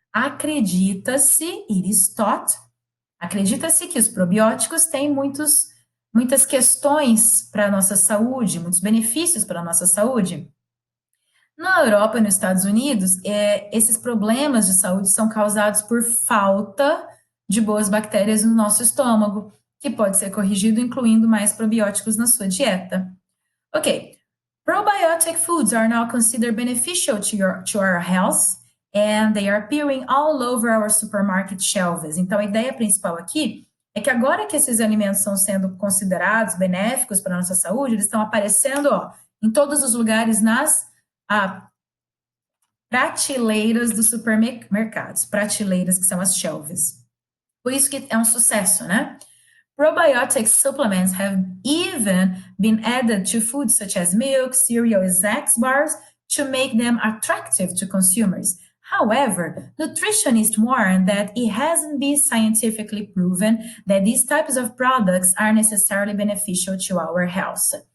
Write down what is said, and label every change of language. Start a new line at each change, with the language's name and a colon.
Portuguese: Acredita-se,
English: it is thought,
Portuguese: acredita-se que os probióticos têm muitas questões para a nossa saúde, muitos benefícios para a nossa saúde. Na Europa e nos Estados Unidos, esses problemas de saúde são causados por falta de boas bactérias no nosso estômago, que pode ser corrigido incluindo mais probióticos na sua dieta.
English: Ok, probiotic foods are now considered beneficial to our health, and they are appearing all over our supermarket shelves.
Portuguese: Então, a ideia principal aqui é que agora que esses alimentos estão sendo considerados benéficos para a nossa saúde, eles estão aparecendo, ó, em todos os lugares nas prateleiras dos supermercados, prateleiras que são as shelves. Por isso que é um sucesso, né?
English: Probiotic supplements have even been added to foods such as milk, cereal, and snacks bars to make them attractive to consumers. However, nutritionists warn that it hasn't been scientifically proven that these types of products are necessarily beneficial to our health.